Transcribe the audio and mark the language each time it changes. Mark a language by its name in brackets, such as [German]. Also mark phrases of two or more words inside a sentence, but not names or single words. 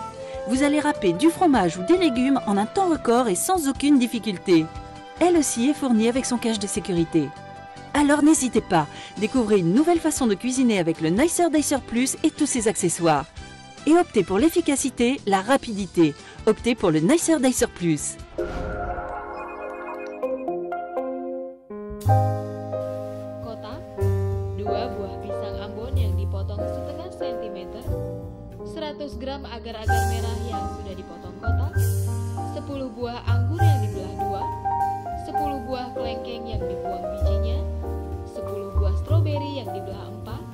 [French] Vous allez râper du fromage ou des légumes en un temps record et sans aucune difficulté. Elle aussi est fournie avec son cache de sécurité. Alors n'hésitez pas, découvrez une nouvelle façon de cuisiner avec le Nicer Dicer Plus et tous ses accessoires. Et optez pour l'efficacité, la rapidité. Optez pour le Nicer Dicer Plus. [Indonesian] kotak, 2 buah pisang Ambon yang dipotong setengah sentimeter, 100 gram agar-agar merah yang sudah dipotong kotak, 10 buah anggur yang dibelah 2, 10 buah kelengkeng yang dibuang bijinya, 10 buah stroberi yang dibelah 4,